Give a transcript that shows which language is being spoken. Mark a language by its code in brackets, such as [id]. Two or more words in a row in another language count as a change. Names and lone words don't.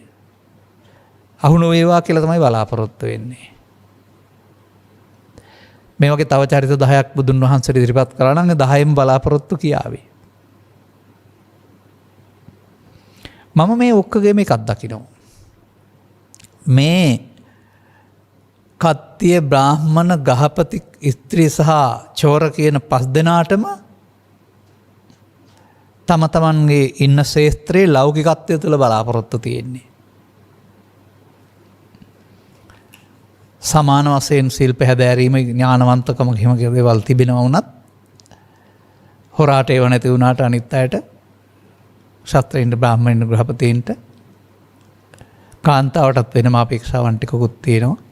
[si] අහු නොවේවා කියලා තමයි බලාපොරොත්තු වෙන්නේ. මේ වගේ තව චරිත 10ක් බුදුන් වහන්සේට ඉදිරිපත් කරා නම් 10න් බලාපොරොත්තු කියාවේ. මම මේ ඔක්කොගේම එකක් දකිනවා. මේ කත්තිය බ්‍රාහ්මණ ගහපති ස්ත්‍රී සහ චෝර කියන 5 දෙනාටම තම තමන්ගේ ඉන්න ශේත්‍රයේ ලෞකිකත්වය තුළ බලාපොරොත්තු තියෙන්නේ. සමාන වශයෙන් ශිල්ප හැදෑරීම ඥානවන්තකම හිම දේවල් තිබෙනවා වුණත් හොරාට ඒව නැති වුණාට අනිත් අයට ශාස්ත්‍රයින්ට බ්‍රාහ්මණයින්ට ගෘහපතීන්ට කාන්තාවටත් වෙනම අපේක්ෂාවන් ටිකකුත් තියෙනවා.